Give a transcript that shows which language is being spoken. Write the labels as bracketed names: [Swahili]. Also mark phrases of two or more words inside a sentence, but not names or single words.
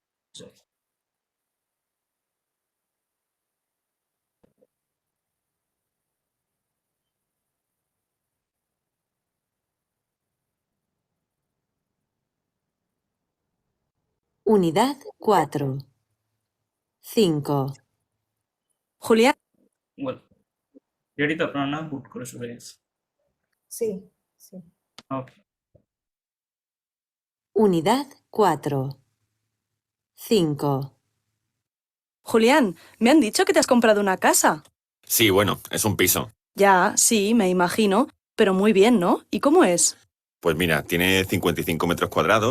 [Spanish] Unidad 4. 5. Julián, [Bangla] ওয়েল, রেডি তো আপনার? না বুট করে শুরু হয়ে গেছে? [Spanish] sí sí. [Bangla] ওকে। [Spanish] Unidad 4. 5. Julián, me han dicho que te has comprado una casa. Sí, bueno, es un piso. Ya, sí, me imagino, pero muy bien, ¿no? ¿Y cómo es? Pues mira, tiene 55 metros cuadrados.